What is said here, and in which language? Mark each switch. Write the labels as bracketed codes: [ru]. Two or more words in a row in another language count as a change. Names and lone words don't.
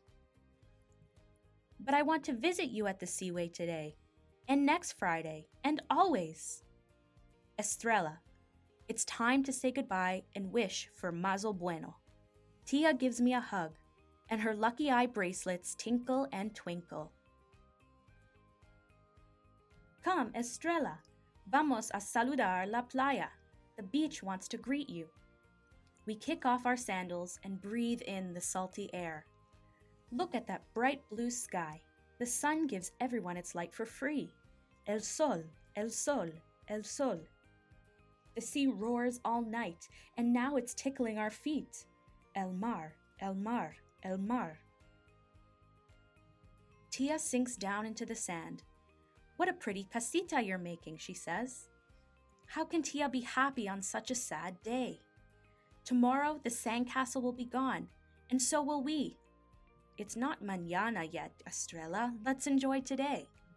[en] But I want to visit you at the seaway today, and next Friday, and always. Estrella, it's time to say goodbye and wish for [lad] Mazel Bueno. [en] Tia gives me a hug, and her lucky eye bracelets tinkle and twinkle. Come, [es] Estrella, vamos a saludar la playa. [en] The beach wants to greet you. We kick off our sandals and breathe in the salty air. Look at that bright blue sky. The sun gives everyone its light for free. [es] El sol, el sol, el sol. [en] The sea roars all night, and now it's tickling our feet. [es] El mar, el mar, el mar. [en] Tia sinks down into the sand. What a pretty casita you're making, she says. How can Tia be happy on such a sad day? Tomorrow the sandcastle will be gone, and so will we. It's not mañana yet, Estrella. Let's enjoy today.